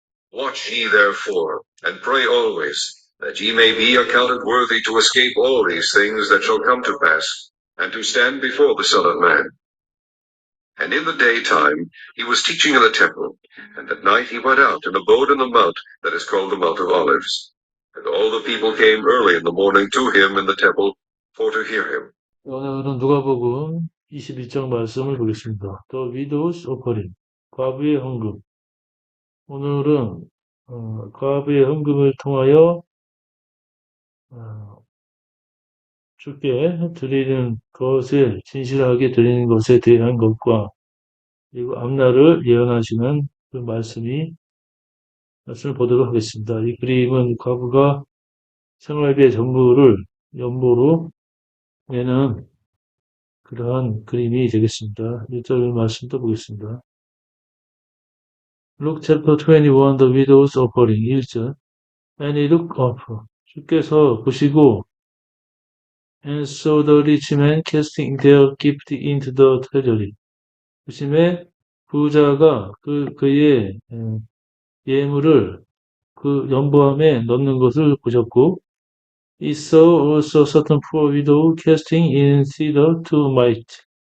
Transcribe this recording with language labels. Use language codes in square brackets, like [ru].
[en] Watch ye therefore, and pray always, that ye may be accounted worthy to escape all these things that shall come to pass, and to stand before the Son of Man. And in the daytime he was teaching in the temple, and at night he went out and abode in the mount that is called the Mount of Olives. And all the people came early in the morning to him in the temple for to hear him. [ko] 오늘은 누가복음 21장 말씀을 보겠습니다. [en] The Widow's Offering, [ko] 과부의 헌금. 오늘은 과부의 헌금을 통하여 어, 주께 드리는 것을 진실하게 드리는 것에 대한 것과 그리고 앞날을 예언하시는 그 말씀을 보도록 하겠습니다. 이 그림은 과부가 생활비의 전부를 연보로 내는 그러한 그림이 되겠습니다. 1절 말씀도 보겠습니다. [en] Luke chapter 21, the widow's offering. 1절. And he looked up. [ko] 주께서 보시고, [en] and saw the rich men casting their gift into the treasury. [ko] 보심에 부자가 그의 예물을 그 연보함에 넣는 것을 보셨고, [en] he saw also certain poor widow casting in cedar to mite.